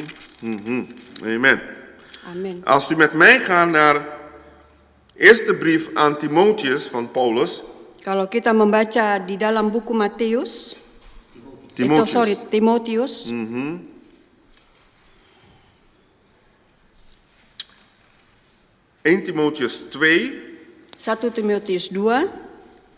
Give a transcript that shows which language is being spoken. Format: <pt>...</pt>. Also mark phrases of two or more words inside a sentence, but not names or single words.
<nl>Amen.</nl> <id>Amin.</id> <nl>Als u met mij gaat naar eerste brief aan Timotheus van Paulus.</nl> <id>Kalau kita membaca di dalam buku Matius, Timotius.</id> <nl>1 Timotheus 2.</nl> <id>1 Timotius 2.</id>